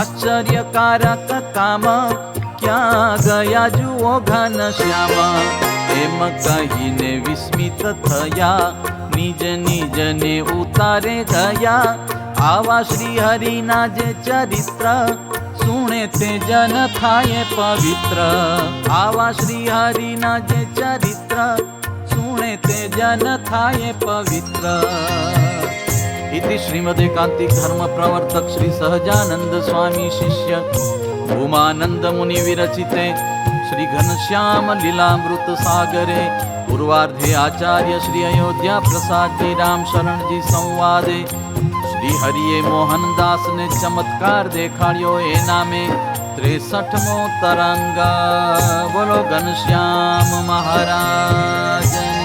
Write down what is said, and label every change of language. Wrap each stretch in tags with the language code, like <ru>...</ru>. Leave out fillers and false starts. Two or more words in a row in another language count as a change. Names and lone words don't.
<gu>અહો આશ્ચર્યકારક કામ, ક્યાં ગયા જુઓ ઘનશ્યામ, એમ કહીને વિસ્મિત થયા, નિજ નિજને ઉતારે ગયા. આવા શ્રી હરિના જે ચરિત્ર, સુણે તે જન થાય પવિત્ર. આવા શ્રી હરિના જે ચરિત્ર, સુણે તે જન થાય પવિત્ર.</gu> <sa>इति श्रीमदेकांतिक धर्म प्रवर्तक श्री सहजानंद स्वामी शिष्य भूमानंद मुनि विरचिते श्री घनश्याम लीलामृत सागरे पूर्वार्धे आचार्य श्री अयोध्या प्रसाद जी राम शरण जी संवादे</sa> <gu>શ્રી હરિયે મોહનદાસ ને ચમત્કાર દેખાડિયો એ નામે 63મો તરંગ।</gu> <hi>बोलो घनश्याम महाराज</hi>